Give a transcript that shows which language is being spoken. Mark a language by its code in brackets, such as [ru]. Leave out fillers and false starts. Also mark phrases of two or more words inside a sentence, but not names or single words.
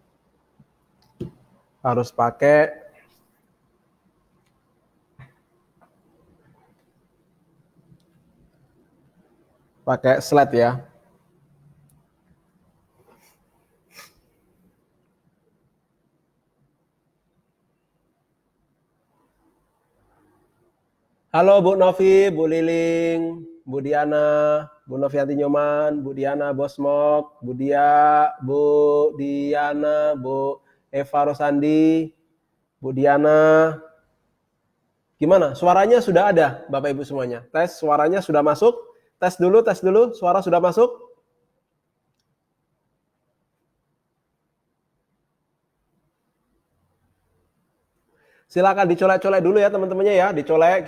[id] Harus pakai slide ya. Halo Bu Novi, Bu Liling, Bu Diana, Bu Novianti Nyoman, Bu Diana Bosmok, Bu Dia, Bu Diana, Bu Eva Rosandi, Bu Diana. Gimana? Suaranya sudah ada, Bapak Ibu semuanya. Tes, suaranya sudah masuk. Tes dulu, suara sudah masuk. Silakan dicolek-colek dulu ya teman-temannya ya, dicolek.